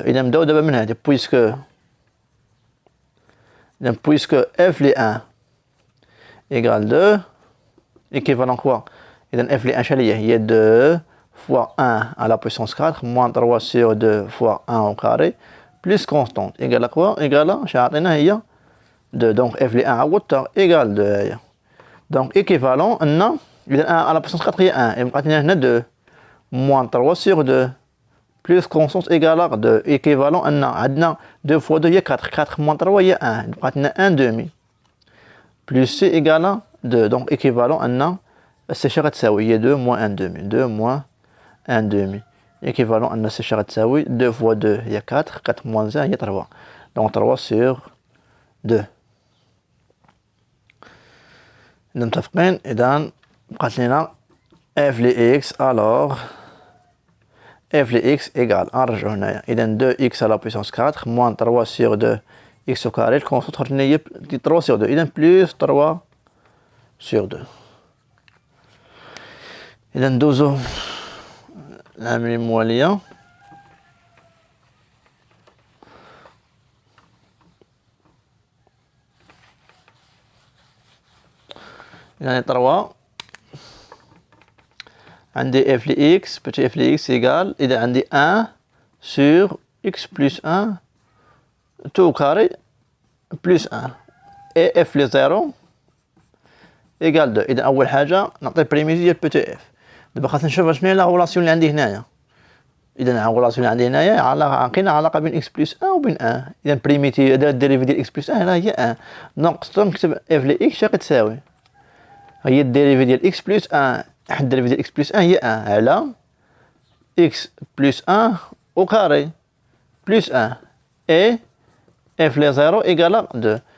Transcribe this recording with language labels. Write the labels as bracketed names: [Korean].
[Arabic] إذا نبداو دابا من هذه puisque [French] f les 1 égale 2 [Arabic] équivalent quoi? [French] إذا f les 1 شحال هي 2 fois 1 à la puissance 4 moins 3 sur 2 fois 1 au carré plus constante égale à quoi? [Arabic] égale شحال عطينا هي 2. [French] donc f les 1 عوضتها égale 2 هي. donc équivalent أن إذا 1 à la puissance 4 هي 1 [Arabic] بقات لنا هنا [French] 2 moins 3 sur 2 plus constante égale à 2 équivalent أن عندنا 2 fois 2 هي 4 4 moins 3 هي 1 بقات لنا 1 demi plus c égale à 2. [Arabic] donc équivalent أن c شحال غتساوي هي [French] 2 moins 1 demi [Arabic] 2 moins 1 demi équivalent أن c شحال غتساوي 2 fois 2 هي 4 4 moins 1 هي 3. [French] donc 3 sur 2. [Arabic] إذا متفقين. [French] إذا بقات لنا f لي x alors f de x égale نرجعو هنايا. إذا 2x à la puissance 4 moins 3 sur 2 x au carré الكونستانت خرج لنا هي 3 sur 2 إذا بلس 3 sur 2. [Arabic] إذا ندوزو العملية الموالية. [French] يعني 3 عندي f ل x petit f ل x égale إذا عندي 1 sur x plus 1 tout au carré plus 1 et f ل 0 égale 2. [Arabic] إذا أول حاجة نعطي بريميتيف ديال petit f. دابا خاصنا نشوف شنو هي لا غولاسيون اللي عندي هنايا. إذا لا غولاسيون اللي عندي هنايا عندنا علاقة بين x plus 1 وبين 1. إذا بريميتيف الديريفي ديال x plus 1 هنا هي 1 دونك نكتب f ل x شنو كتساوي هي الديريفي ديال x plus 1 حد الديريفي ديال x plus 1 هي 1 على [French] x plus 1 au carré plus 1 [Arabic] et f ل 0 égale 2.